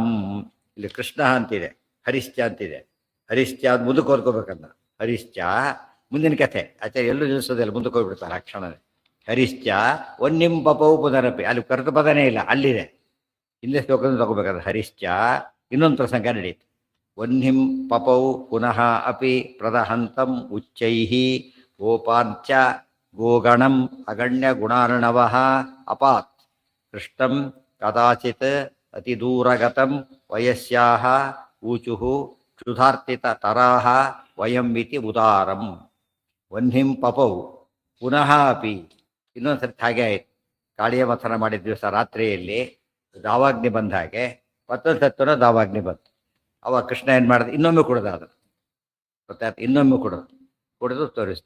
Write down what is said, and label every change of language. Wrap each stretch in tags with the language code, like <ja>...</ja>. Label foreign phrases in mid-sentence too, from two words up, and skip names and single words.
<kn>ಇಲ್ಲಿ ಕೃಷ್ಣ ಅಂತಿದೆ, ಹರಿಶ್ಚ ಅಂತಿದೆ. ಹರಿಶ್ಚ ಅದು ಮುಂದಕ್ಕೆ ಓದ್ಕೋಬೇಕನ್ನ. ಹರಿಶ್ಚ ಮುಂದಿನ ಕಥೆ ಆಚಾರ್ಯ ಎಲ್ಲೂ ನಿಲ್ಲಿಸೋದಿಲ್ಲ, ಮುಂದಕ್ಕೆ ಹೋಗ್ಬಿಡ್ತಾರೆ ಆ ಕ್ಷಣನೇ.</kn> <sa>ಹರಿಶ್ಚ ಒನ್ನಿಂ ಪಪೌ ಪುನರಪಿ,</sa> <kn>ಅಲ್ಲಿ ಕರೆದು ಪದನೇ ಇಲ್ಲ, ಅಲ್ಲಿದೆ. ಹಿಂದೆ ಶ್ಲೋಕದಿಂದ ತಗೋಬೇಕಾದ್ರೆ ಹರಿಶ್ಚ ಇನ್ನೊಂದು ಪ್ರಸಂಗ ನಡೀತು.</kn> <sa>ವಹ್ನಿಂ ಪಪೌ ಪುನಃ ಅಪಿ ಪ್ರದಹಂತಂ ಉಚ್ಚೈಃ ಗೋಪಾಂಚ ಗೋಗಣಂ ಅಗಣ್ಯ ಗುಣಾರ್ಣವಃ ಅಪಾತ್ ಕೃಷ್ಣಂ ಕದಾಚಿತ್ ಅತಿದೂರಗತಂ ವಯಸ್ಯಾಃ ಊಚುಃ ಕ್ಷುಧಾರ್ತಿತ ತರಾಹ ವಯಂ ಇತಿ ಉದಾರಂ. ವಹ್ನಿಂ ಪಪೌ ಪುನಃ ಅಪಿ,</sa> <kn>ಇನ್ನೊಂದು ಸರ್ತಿ ಹಾಗೆ ಆಯಿತು. ಕಾಳಿಯ ಮಥನ ಮಾಡಿದ ದಿವಸ ರಾತ್ರಿಯಲ್ಲಿ ದಾವಾಗ್ನಿ ಬಂದ ಹಾಗೆ ಮತ್ತೊಂದು ಸತ್ತನ ದಾವಾಗ್ನಿ ಬಂತು. ಅವಾಗ ಕೃಷ್ಣ ಏನು ಮಾಡಿದ, ಇನ್ನೊಮ್ಮೆ ಕುಡ್ದ ಅದನ್ನು. ಗೊತ್ತಾಯ್ತು, ಇನ್ನೊಮ್ಮೆ ಕುಡಿದು ತೋರಿಸ್ತಾ.</kn>